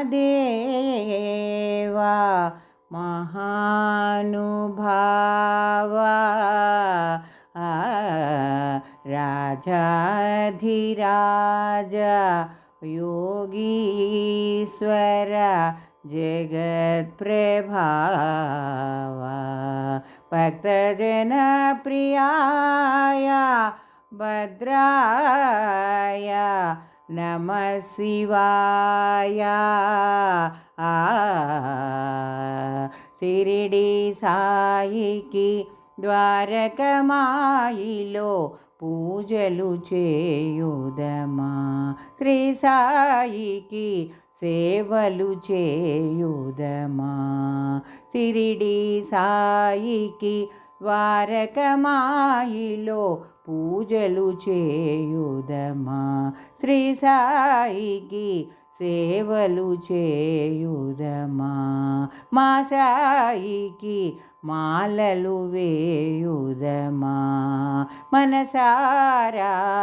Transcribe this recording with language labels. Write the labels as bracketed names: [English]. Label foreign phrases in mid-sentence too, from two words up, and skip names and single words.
[Sanskrit] देवा महानुभावा राजाधिराज योगीश्वर जगत्प्रभावा भक्तजन प्रियाय भद्राय नमः शिवाय [Telugu] शिरडी साईकी ద్వారకమాయిలో పూజలు చేయుదమా శ్రీ సాయికి సేవలు చేయుదమా షిరిడి సాయికి ద్వారకమాయిలో పూజలు చేయుదమా శ్రీ సాయికి సేవలు చేయుదమా మా సాయికి మాలలు వేయుదమా మనసారా